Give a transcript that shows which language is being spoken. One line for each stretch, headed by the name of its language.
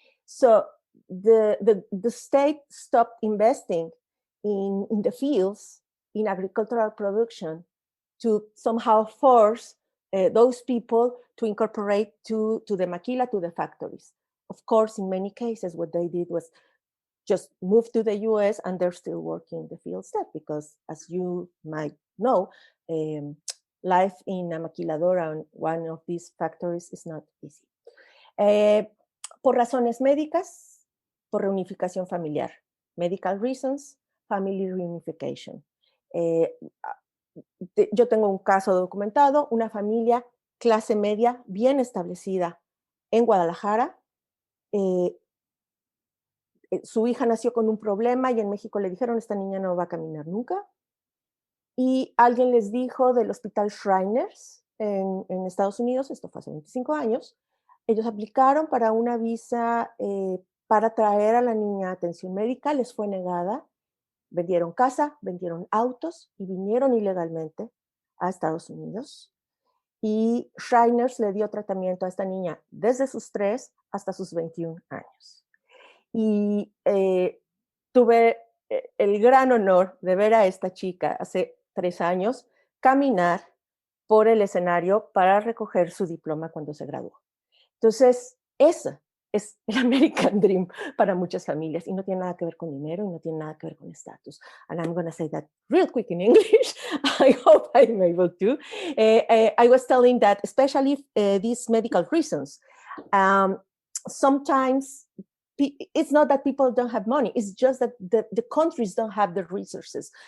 English: So the state stopped investing in the fields, in agricultural production, to somehow force those people to incorporate to the maquila, to the factories. Of course, in many cases, what they did was just move to the US, and they're still working the field step because, as you might know, life in a maquiladora, one of these factories, is not easy.
Spanish: Por razones médicas, por reunificación familiar.
English: Medical reasons, family reunification.
Spanish: Yo tengo un caso documentado, una familia clase media bien establecida en Guadalajara. Su hija nació con un problema y en México le dijeron, esta niña no va a caminar nunca. Y alguien les dijo del hospital Shriners en Estados Unidos, esto fue hace 25 años, ellos aplicaron para una visa para traer a la niña a atención médica, les fue negada, vendieron casa, vendieron autos y vinieron ilegalmente a Estados Unidos. Y Shriners le dio tratamiento a esta niña desde sus 3 hasta sus 21 años. Y tuve el gran honor de ver a esta chica hace 3 años caminar por el escenario para recoger su diploma cuando se graduó. Entonces, esa es el American Dream para muchas familias y no tiene nada que ver con dinero y no tiene nada que ver con estatus.
English: And I'm going to say that real quick in English. I hope I'm able to. I was telling that especially these medical reasons, sometimes it's not that people don't have money, it's just that the countries don't have the resources.